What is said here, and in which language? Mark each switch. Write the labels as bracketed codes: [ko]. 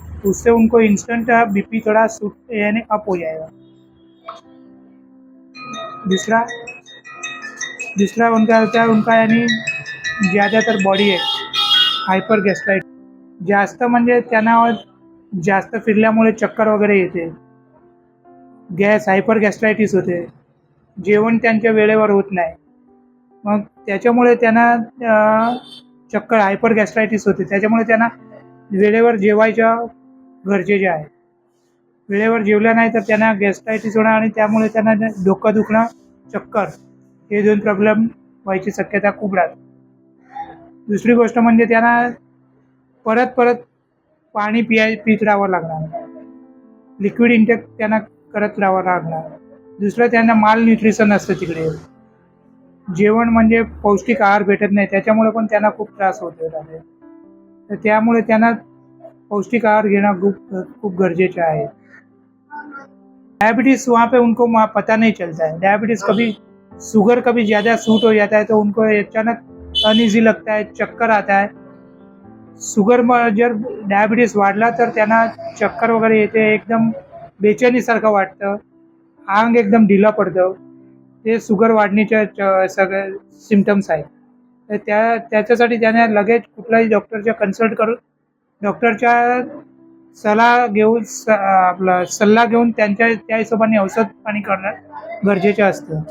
[hi] उससे उनको instant BP थोड़ा सूट यानी अप हो जाएगा। दूसरा दूसरा उनका होता है, उनका यानी ज़्यादातर बॉडी है [mr] हायपर गॅस्ट्राइट जास्त, म्हणजे त्यांना जास्त फिरल्यामुळे चक्कर वगैरे येते, हायपर गॅस्ट्रायटिस होते, जेवण त्यांच्या वेळेवर होत नाही, मग त्याच्यामुळे त्यांना चक्कर हायपर गॅस्ट्रायटिस होते। त्याच्यामुळे त्यांना वेळेवर जेवायचं गरजेचे आहे। वेळेवर जेवल्या नाही तर त्यांना गॅस्ट्रायटिस होणार, आणि त्यामुळे त्यांना डोकं दुखणं, चक्कर, हे दोन प्रॉब्लेम व्हायची शक्यता खूप राहते। दुसरी गोष्ट म्हणजे त्यांना परत परत पाणी पीत राहावं लागणार, लिक्विड इंटेक त्यांना करत राहावं लागणार। दुसरं त्यांना माल न्यूट्रिशन असतं तिकडे, जेवण म्हणजे पौष्टिक आहार भेटत नाही, त्याच्यामुळे पण त्यांना खूप त्रास होतो राहते। तर त्यामुळे त्यांना पौष्टिक आहार घेणं खूप गरजेचं आहे। [hi] डायबिटीज़ वहाँ पे उनको पता नहीं चलता है। डायबिटीज़ कभी शुगर कभी ज़्यादा सूट हो जाता है तो उनको अचानक अनइजी लगता है, चक्कर आता है। [mr] शुगर जर डायबिटीज़ वाढला तर त्यांना चक्कर वगैरे येते, एकदम बेचैनीसारखं वाटतं, अंग एकदम ढिला पडतं। ते शुगर वाढण्याच्या सगळे सिम्पटम्स आहेत। तर त्याच्यासाठी त्याने लगेच कुठलाही डॉक्टरच्या कन्सल्ट करून, डॉक्टरच्या सल्ला घेऊन त्या हिशोबाने औषध पाणी करणं गरजेचं असतं।